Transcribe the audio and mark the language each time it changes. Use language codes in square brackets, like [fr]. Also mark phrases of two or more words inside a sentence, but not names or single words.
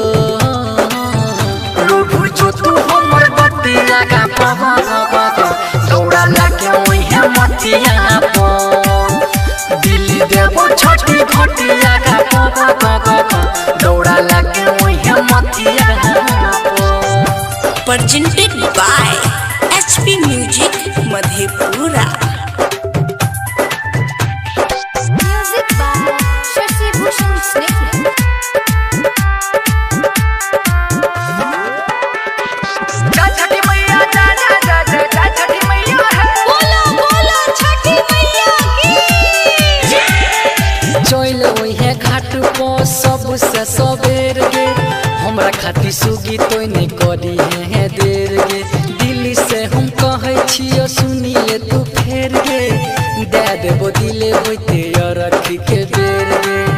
[anp] रूठू जो तू हमर बतिया का दौड़ा लाके वही मतिया पो दिल्ली देबो छठी घटिया का दौड़ा लाके वही मतिया पो। [en] Presented by HP Music Madhepura। Music by Shashi Bhushan Snehal। [anp] चल वही घाट पो सबसे सबेर गे हमरा खातिर सुगी तो नहीं करी है देर गे दिल्ली से हम कहे छियो सुनी ले तू फेर गे दे देबो दिले होते रख के बेर गे